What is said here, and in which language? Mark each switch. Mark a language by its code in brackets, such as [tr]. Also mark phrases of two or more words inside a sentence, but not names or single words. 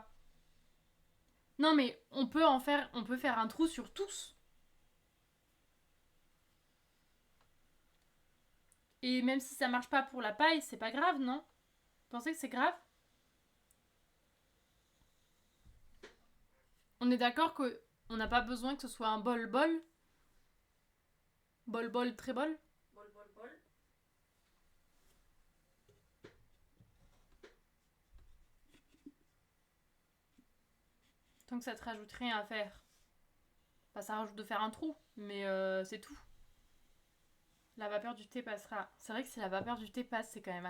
[fr] Non mais on peut faire un trou sur tous. Et même si ça marche pas pour la paille, c'est pas grave, non? Vous pensez que c'est grave? On est d'accord que on n'a pas besoin que ce soit un bol-bol? Bol-bol, très bol? Bol, bol, bol. Tant que ça te rajoute rien à faire. Bah, ça rajoute de faire un trou, mais c'est tout. La vapeur du thé passera. C'est vrai que si la vapeur du thé passe, c'est quand même...